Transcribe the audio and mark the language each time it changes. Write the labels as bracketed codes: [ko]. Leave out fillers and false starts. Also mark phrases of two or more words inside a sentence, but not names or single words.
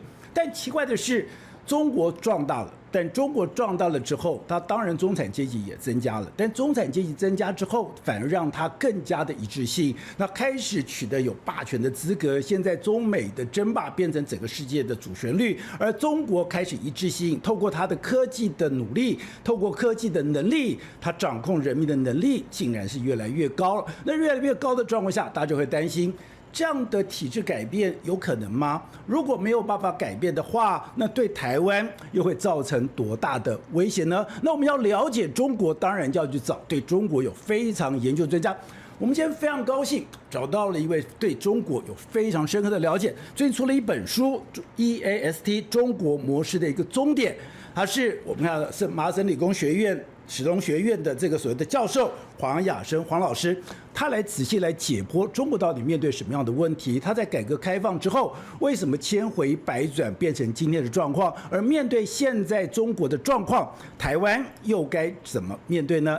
[zh] 但奇怪的是，中國壯大了，但中國壯大了之後，它當然中產階級也增加了，但中產階級增加之後，反而讓它更加的一致性，那開始取得有霸權的資格。現在中美的爭霸變成整個世界的主旋律，而中國開始一致性，透過它的科技的努力，透過科技的能力，它掌控人民的能力竟然是越來越高。那越来越高的狀況下，大家就會擔心，這樣的體制改變有可能嗎？如果沒有辦法改變的話，那對台灣又會造成多大的威脅呢？那我們要了解中國，當然就要去找對中國有非常研究專家。我們今天非常高興找到了一位對中國有非常深刻的了解，最近出了一本書《EAST 中國模式的一個終點》，他是我們看是麻省理工學院史東學院的這個所謂的教授黃雅生黃老師，他來仔細來解剖中國到底面對什麼樣的問題，他在改革開放之後為什麼千回百轉變成今天的狀況，而面對現在中國的狀況，台灣又該怎麼面對呢？